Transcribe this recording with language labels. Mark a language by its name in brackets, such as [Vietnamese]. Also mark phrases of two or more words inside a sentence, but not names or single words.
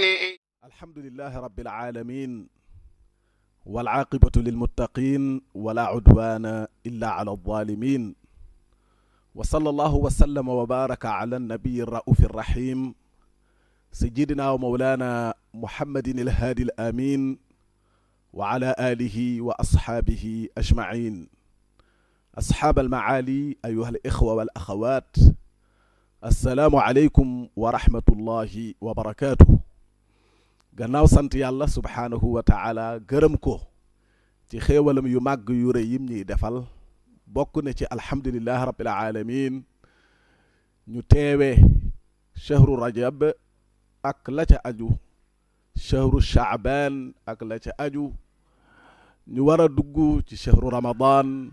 [Arabic] الحمد لله رب العالمين والعاقبة للمتقين ولا عدوان إلا على الظالمين، وصلى الله وسلم وبارك على النبي الرؤوف الرحيم سيدنا ومولانا محمد الهادي الآمين وعلى آله وأصحابه أجمعين. أصحاب المعالي أيها الإخوة والأخوات، السلام عليكم ورحمة الله وبركاته. [Wolof] gannaaw sant yàlla [Arabic] سبحانه وتعالى [Wolof] gërëm ko ci xéewalam yu màgg yu rëy yim ñuy defal, bokk na ci [Arabic] الحمد لله رب العالمين [Wolof] ñu teewee [Arabic] شهر رجب [Wolof] ak la ca aju, [Arabic] شهر شعبان [Wolof] ak la ca aju, ñu war a dugg ci [Arabic] شهر رمضان.